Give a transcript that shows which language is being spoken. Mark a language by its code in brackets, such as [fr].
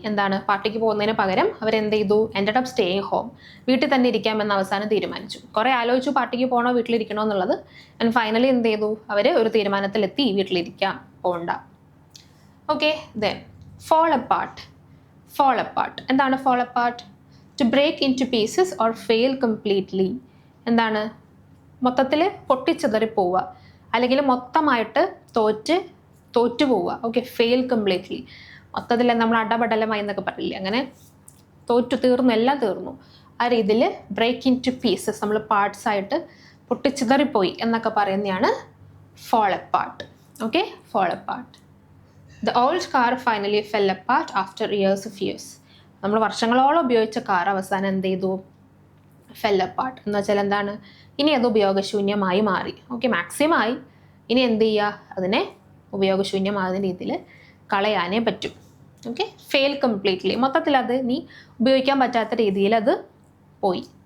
[ml] എന്താണ്, പാർട്ടിക്ക് പോകുന്നതിന് പകരം അവരെന്ത് ചെയ്തു, [en] ended up staying home, [ml] വീട്ടിൽ തന്നെ ഇരിക്കാമെന്ന് അവസാനം തീരുമാനിച്ചു. കുറേ ആലോചിച്ചു പാർട്ടിക്ക് പോകണോ വീട്ടിലിരിക്കണോ എന്നുള്ളത്. ആൻഡ് ഫൈനലി എന്ത് ചെയ്തു, അവർ ഒരു തീരുമാനത്തിലെത്തി, വീട്ടിലിരിക്കാം, പോകണ്ട. [en] Okay, then fall apart. Fall apart. എന്താണ് fall apart? To break into pieces or fail completely. [ml] എന്താണ്, മൊത്തത്തിൽ പൊട്ടിച്ചെതറി പോവുക, അല്ലെങ്കിൽ മൊത്തമായിട്ട് തോറ്റു പോവുക. ഓക്കെ, ഫെയിൽ കംപ്ലീറ്റ്ലി, മൊത്തത്തിൽ നമ്മൾ അടപടലമായി എന്നൊക്കെ പറയില്ലേ, അങ്ങനെ തീർന്നു, എല്ലാം തീർന്നു. ആ രീതിയിൽ [en] break into pieces, [ml] നമ്മൾ പാർട്സ് ആയിട്ട് പൊട്ടിച്ചിതറിപ്പോയി എന്നൊക്കെ പറയുന്നതാണ് fall apart. [en] Okay, fall apart. The old car finally fell apart after years of use. [ml] നമ്മൾ വർഷങ്ങളോളം ഉപയോഗിച്ച കാർ അവസാനം എന്ത് ചെയ്തു, fell apart എന്ന് വെച്ചാൽ എന്താണ്, ഇനി അത് ഉപയോഗശൂന്യമായി മാറി. ഓക്കെ, മാക്സിമം ആയി, ഇനി എന്ത് ചെയ്യുക, അതിനെ ഉപയോഗശൂന്യമാകുന്ന രീതിയിൽ കളയാനേ പറ്റും. ഓക്കെ, ഫെയിൽ കംപ്ലീറ്റ്ലി, മൊത്തത്തിൽ അത് ഇനി ഉപയോഗിക്കാൻ പറ്റാത്ത രീതിയിൽ അത് പോയി.